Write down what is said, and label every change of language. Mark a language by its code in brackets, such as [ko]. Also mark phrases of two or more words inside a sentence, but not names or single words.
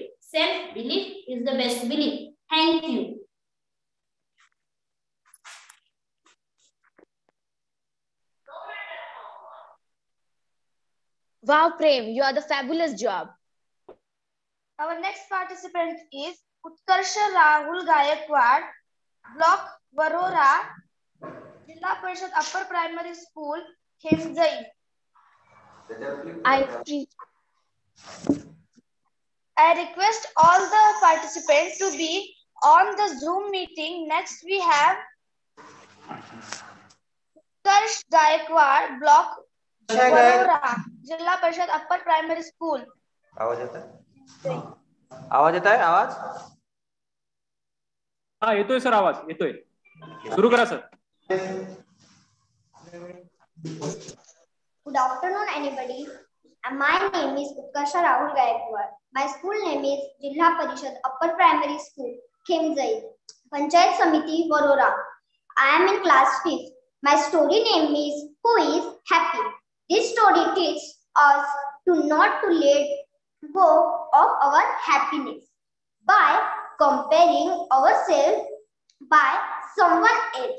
[en] Self-belief is the best belief. Thank you. Wow, Prem, you are the fabulous job. Our next participant is Utkarsha Rahul Gaikwad, Block Varora, Jilla Parishad Upper Primary School, Khemzai. I request all the participants to be on the Zoom meeting. Next we have Utkarsh Gaikwad, Block Varora, Jilla Parishad Upper Primary School. [mr] आवाज येत आहे? आवाज येत आहे? आवाज? हा येतोय सर, आवाज येतोय. सुरू करा सर. [en] Good afternoon, anybody. My name is Utkarsha Rahul Gaikwad. My school name is Jilla Parishad Upper Primary School, Khemzai, Panchayat Samiti, Varora. I am in class 5th. My story name is Who is Happy? This story teaches us to not to let go of our happiness by comparing ourselves by someone else.